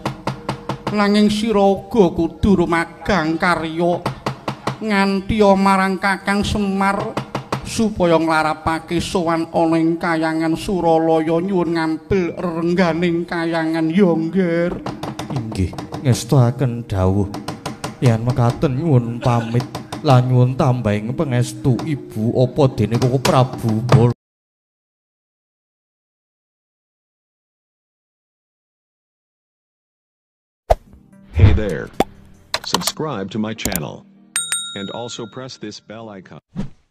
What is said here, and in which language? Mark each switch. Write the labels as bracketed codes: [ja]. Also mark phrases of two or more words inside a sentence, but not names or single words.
[jv] Nanging sira uga kudu rumagang karya nganti marang Kakang Semar supaya nglarapake sowan ana ing kayangan Suralaya nyuwun ngambil rengganing kayangan ya Ngger. Inggih ngestakaken dawuh. Yen mekaten nyuwun pamit lan nyuwun tambahing pangestu Ibu apa dene Koko Prabu Bala. [en] Hey there. Subscribe to my channel. And also press this bell icon.